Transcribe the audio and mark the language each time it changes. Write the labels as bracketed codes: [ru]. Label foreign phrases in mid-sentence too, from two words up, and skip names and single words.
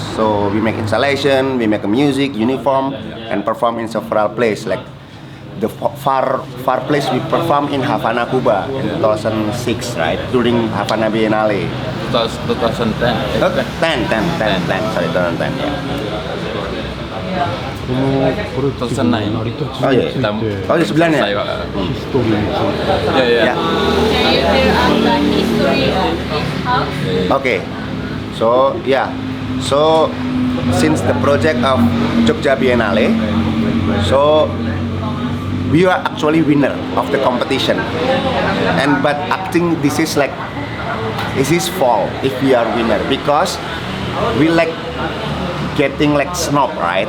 [en] So we make installation, we make a music, uniform, and perform in several places. Like the far place we perform in Havana, Cuba in 2006, right? During Havana Biennale. 2010. 10. Sorry, 2010. Yeah. [ja] このこれって 2009 成り立ちあいやについて [id] Oh, di sebelahnya. [ja] ヒストリーについて [en] Yeah. Yeah. Can you tell us the history of this house? Okay. So since the project of Jogja Biennale, so we are actually winner of the competition. But I think this is fall if we are winner, because we like getting like snob, right?